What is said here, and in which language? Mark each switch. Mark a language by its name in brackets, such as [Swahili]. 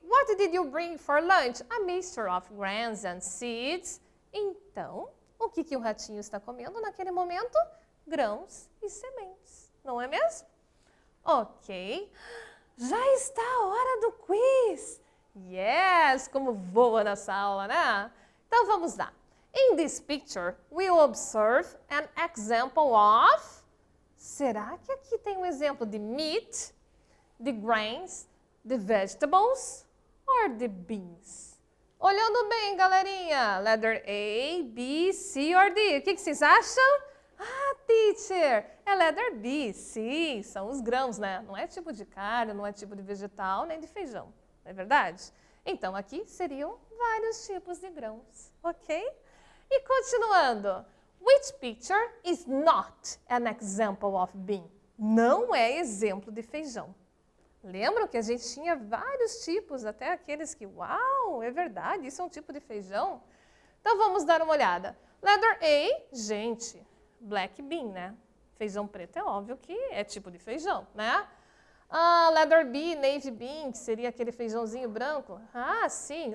[English] What did you bring for lunch? A mixture of grains and seeds. [Portuguese] Então, o que o ratinho está comendo naquele momento? Grãos e sementes, não é mesmo? Ok. Já está a hora do quiz. Yes, como voa nessa aula, né? Então, vamos lá. [English] In this picture, we will observe an example of... [Portuguese] Será que aqui tem um exemplo de meat, de grains, de vegetables or de beans? Olhando bem, galerinha. Letter A, B, C or D. O que vocês acham? Ah, teacher, é letter B. Sim, são os grãos, né? Não é tipo de carne, não é tipo de vegetal, nem de feijão. Não é verdade? Então, aqui seriam vários tipos de grãos, ok? E continuando. [English] Which picture is not an example of bean? [Portuguese] Não é exemplo de feijão. Lembram que a gente tinha vários tipos, até aqueles que, uau, é verdade, isso é um tipo de feijão? Então, vamos dar uma olhada. Letter A, gente, black bean, né? Feijão preto é óbvio que é tipo de feijão, né? Letter B, navy bean, que seria aquele feijãozinho branco. Ah, sim.